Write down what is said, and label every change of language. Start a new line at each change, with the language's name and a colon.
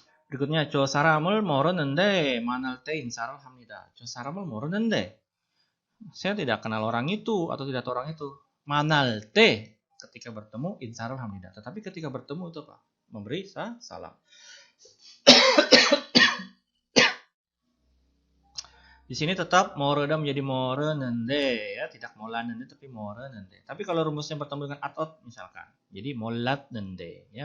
Indonesian: Berikutnya,
Korean: 저 사람을 모르는데 만날 때 인사를 합니다. 저 사람을 모르는데.
Indonesian: Saya tidak kenal orang itu atau tidak tahu orang itu.
Korean: 만날 때
Indonesian: ketika bertemu insa를 합니다. Tetapi ketika bertemu itu apa? Memberi salam. Di sini tetap moreda menjadi morenende ya, tidak molanende tapi morenende. Tapi kalau rumusnya bertemu dengan atot misalkan, jadi molatnende ya.